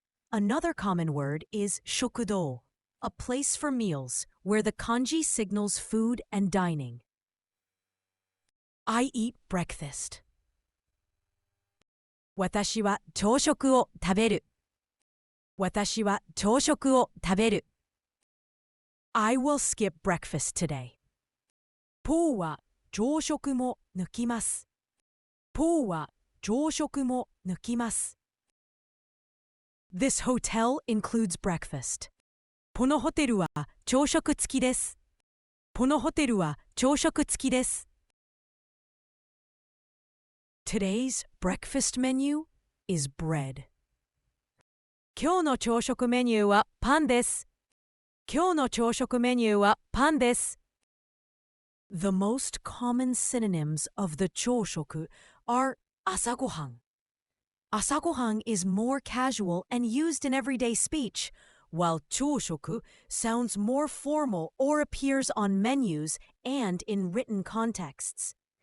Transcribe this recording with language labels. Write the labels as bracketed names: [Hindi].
[English] Another common word is shokudo, a place for meals, where the kanji signals food and dining. I eat breakfast. [Japanese] 私は朝食を食べる。私は朝食を食べる。 [English] I will skip breakfast today. [Japanese] ポーは朝食も抜きます。ポーは朝食も抜きます。 [English] This hotel includes breakfast. [Japanese] このホテルは朝食付きです。このホテルは朝食付きです。 [English] Today's breakfast menu is bread. [Japanese] 今日の朝食メニューはパンです。今日の朝食メニューはパンです。 [English] The most common synonyms of the 朝食 are 朝ごはん. Asagohan is more casual and used in everyday speech, while 朝食 sounds more formal or appears on menus and in written contexts.